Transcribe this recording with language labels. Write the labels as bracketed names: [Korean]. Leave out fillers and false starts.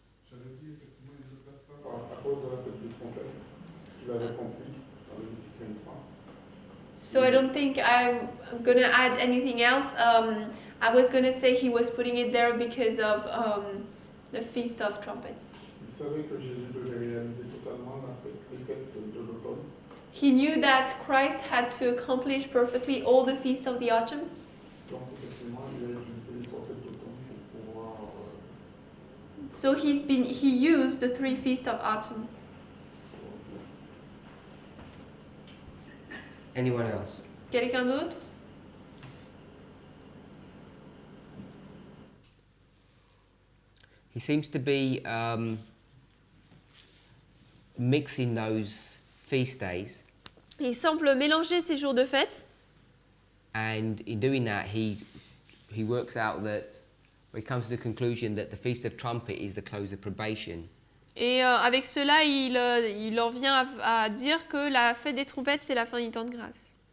[French] À cause de la fête des trompettes, tu l'avais compris dans le Lévitique 23. [English] So I don't think I'm gonna add anything else. I was gonna say he was putting it there because of the Feast of Trumpets. [French] Il savait que Jésus devait réaliser totalement les fêtes de l'automne. [English] He knew that Christ had to accomplish perfectly all the feasts of the autumn. [French] Donc effectivement, il a utilisé les trois fêtes d'automne pour pouvoir... [English] So he used the 3 feasts of autumn. Anyone else? [French] Quelqu'un d'autre? [English] He seems to be mixing those feast days, [French] Il semble mélanger ces jours de fête. [English] and in doing that, he works out that, he comes to the conclusion that the Feast of Trumpet is the close of probation. [French] Et avec cela, il en vient à dire que la fête des trompettes, c'est la fin du temps de grâce.